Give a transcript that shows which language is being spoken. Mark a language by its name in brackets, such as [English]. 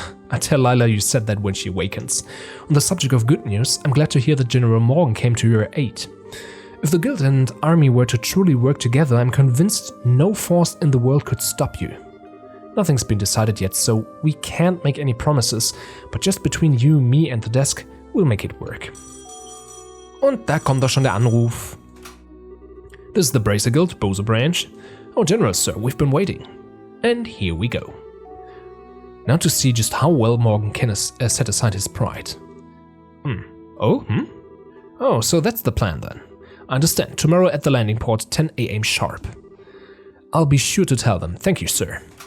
[English] I tell Lila you said that when she awakens. On the subject of good news, I'm glad to hear that General Morgan came to your aid. If the guild and army were to truly work together, I'm convinced no force in the world could stop you. Nothing's been decided yet, so we can't make any promises, but just between you, me and the desk, we'll make it work. [German] Und da kommt doch schon der Anruf. [English] This is the Bracer Guild, Bose Branch. Oh, General, sir, we've been waiting. And here we go. Now to see just how well Morgan can set aside his pride. Oh, so that's the plan then. I understand. Tomorrow at the landing port, 10 AM sharp. I'll be sure to tell them. Thank you, sir.